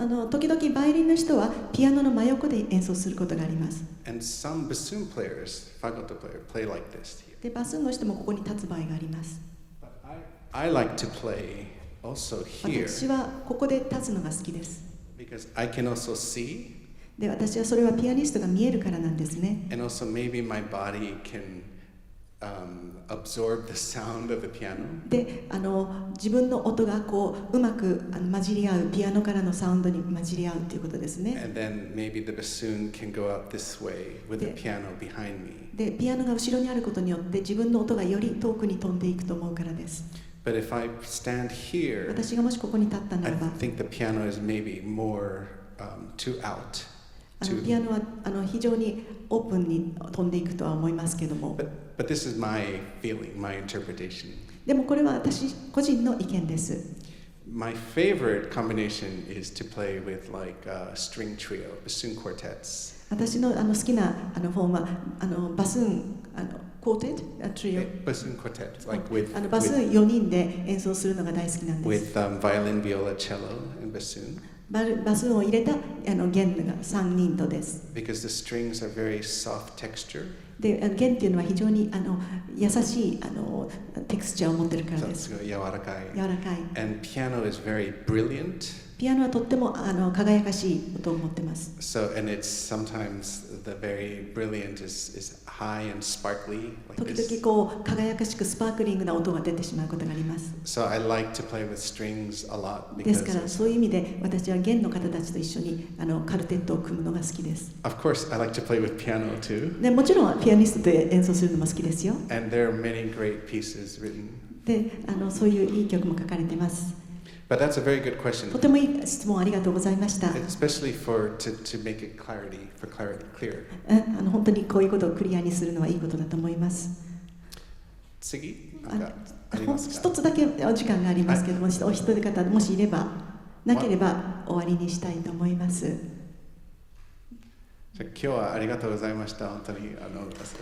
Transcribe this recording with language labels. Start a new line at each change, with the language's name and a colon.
Japanese: 時々バイオリンの人はピアノの真横で演奏することがあります。
English: And some bassoon players, fagotto players, play like this here.
Japanese: でバスーンの人もここに立つ場合があります。
English: But I like to play also here
Japanese: 私はここで立つのが好きです。
English: because I can also see.
Japanese: で私はそれはピアニストが見えるからなんですね。
English: And also maybe my body can absorb the sound of the piano.
Japanese: で自分の音がうまく混じり合う、ピアノからのサウンドに混じり合うということですね。
English: And then maybe the bassoon can go out this way with the piano behind me.
Japanese: でピアノが後ろにあることによって自分の音がより遠くに飛んでいくと思うからです。
English: But if I stand here,
Japanese: 私がもしここに立ったな
English: I
Japanese: らば、
English: think the piano is maybe more too out.
Japanese: ピアノは非常にオープンに飛んでいくとは思いますけども、
English: But this is my feeling, my interpretation.
Japanese: でもこれは私個人の意見です。
English: My favorite combination is to play with like a string trio, bassoon quartets.
Japanese: 私の好きなフォームはバスーンクォーテットトリオ、
English: Bassoon quartet, like with
Japanese: バスーン4人で演奏するのが大好きなんです。
English: with violin, viola, cello, and bassoon.
Japanese: バスーンを入れた弦が3人とです。
English: Because the strings are very soft texture.
Japanese: で弦っていうのは非常に優しいテクスチャーを持ってるからです。柔らかい。
English: And piano is very brilliant.
Japanese: ピアノはとっても輝かしい音を持ってます。
English: So, and it's sometimes the very brilliant is high and sparkly like
Japanese: 時
English: this.
Japanese: 々輝かしくスパークリングな音が出てしまうことがあります。
English: So I like to play with strings a lot
Japanese: ですから
English: because
Japanese: そういう意味で私は弦の方たちと一緒にカルテットを組むのが好きです。
English: of course I like to play with piano too.
Japanese: でもちろんピアニストで演奏するのも好きですよ。
English: And there are many great pieces written.
Japanese: でそういういい曲も書かれてます。
English: But that's a very good question.
Japanese: とてもいい質問ありがとうございました。
English: Especially to make it clear.
Japanese: 本当にこういうことをクリアにするのはいいことだと思います。次なんかありますか？一つだけお時間がありますけども、お一人方もしいれば、なければ終わりにしたいと思います。じゃあ今日はありがとうございました。本当にすみません。